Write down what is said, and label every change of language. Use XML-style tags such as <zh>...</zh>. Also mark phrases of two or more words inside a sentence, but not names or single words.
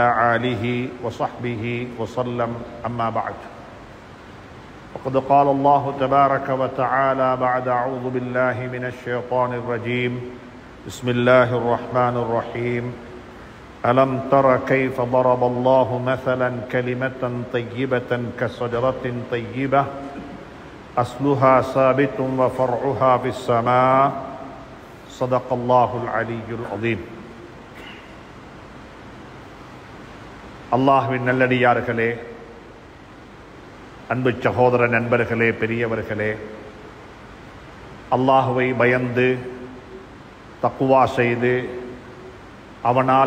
<ar>آله وصحبه وسلم أما بعد وقد قال الله تبارك وتعالى بعد أعوذ بالله من الشيطان الرجيم بسم الله الرحمن الرحيم ألم تر كيف ضرب الله مثلا كلمة طيبة كشجرة طيبة أصلها ثابت وفرعها في السماء صدق الله العلي العظيم.</ar> <ta>அல்லாஹ்வின் நல்லடியார்களே, அன்பு சகோதர நண்பர்களே, பெரியவர்களே, அல்லாஹ்வை பயந்து தக்வா செய்து அவனால்</ta>